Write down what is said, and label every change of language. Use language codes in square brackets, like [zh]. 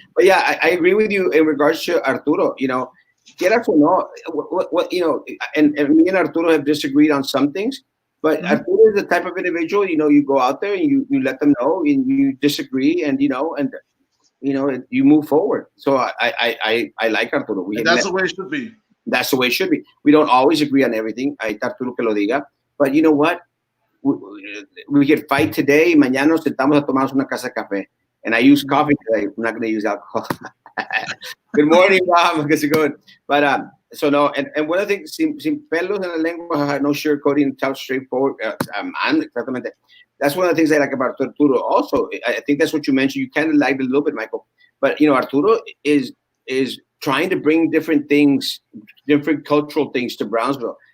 [en] But yeah, I agree with you in regards to Arturo. [es] Quieras o no, [en] what and me and Arturo have disagreed on some things, but Mhm. Arturo is the type of individual. You go out there and you let them know and you disagree, and you move forward. So I like Arturo. And that's the way it should be. That's the way it should be. We don't always agree on everything. [es] Ahí está Arturo que lo diga. [en] But you know what? We could fight today. [es] Mañana nos sentamos a tomarnos una casa de café. [en] And I use coffee today. I'm not going to use alcohol. Good morning, Bob. How's it going? But so no, and one of the things, [es] sin pelos en la lengua, [en] no sugarcoating, tell straightforward. I'm exactamente. That's one of the things I like about Arturo. Also, I think that's what you mentioned. You kind of liked it a little bit, Michael. But Arturo is trying to bring different things, different cultural things to Brownsville.